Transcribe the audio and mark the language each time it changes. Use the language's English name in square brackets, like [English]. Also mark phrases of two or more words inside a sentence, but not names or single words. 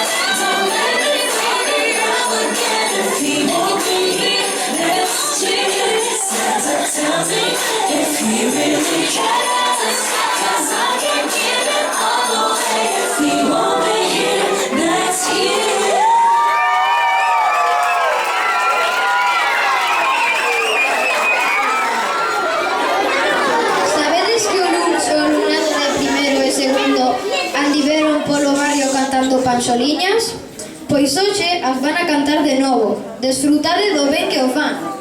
[English] Don't make me fall in love again if he won't be here next year. Santa, tell me if he really cares, 'cause I can't give it all away if he won't be here next year. [Galician] Sabedes que o luns o alumnado de primeiro e segundo andiveron polo barrio cantando panxoliñas? Pois hoxe as van a cantar de novo. Desfrutade do ben que o fan.